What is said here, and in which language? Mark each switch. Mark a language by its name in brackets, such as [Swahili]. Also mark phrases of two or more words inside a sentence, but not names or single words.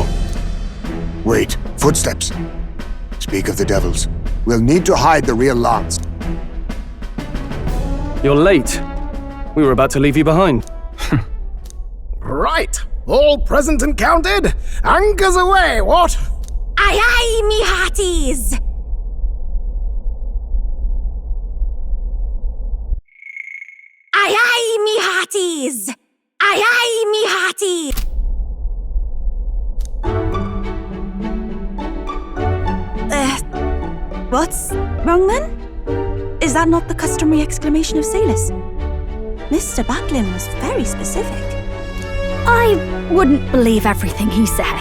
[English] Wait, footsteps. Speak of the devils. We'll need to hide the real lance. You're late. We were about to leave you behind. Right, all present and counted? Anchors away, what? Aye aye, me hearties! Aye aye, me hearties! Aye aye, me hearties! What's wrong then? Is that not the customary exclamation of Salus? Mr. Butlin was very specific. I wouldn't believe everything he says.